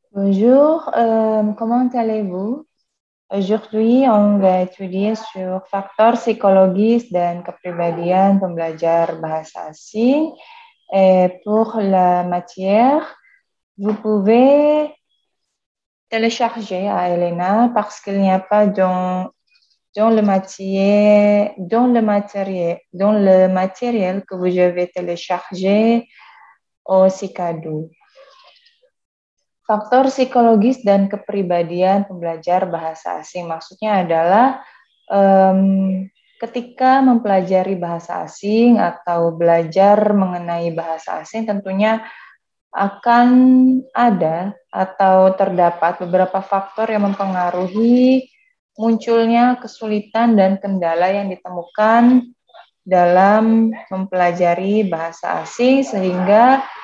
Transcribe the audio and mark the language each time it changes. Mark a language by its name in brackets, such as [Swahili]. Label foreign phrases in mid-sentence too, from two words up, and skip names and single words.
[French] Bonjour, comment allez-vous? Aujourd'hui, on va étudier sur [Indonesian] faktor psikologis dan kepribadian pembelajar bahasa asing. [French] Et pour la matière, vous pouvez télécharger à Elena parce qu'il n'y a pas dans le matériel que vous avez téléchargé au Sikadu. [Indonesian] Faktor psikologis dan kepribadian pembelajar bahasa asing maksudnya adalah ketika mempelajari bahasa asing atau belajar mengenai bahasa asing tentunya akan ada atau terdapat beberapa faktor yang mempengaruhi munculnya kesulitan dan kendala yang ditemukan dalam mempelajari bahasa asing sehingga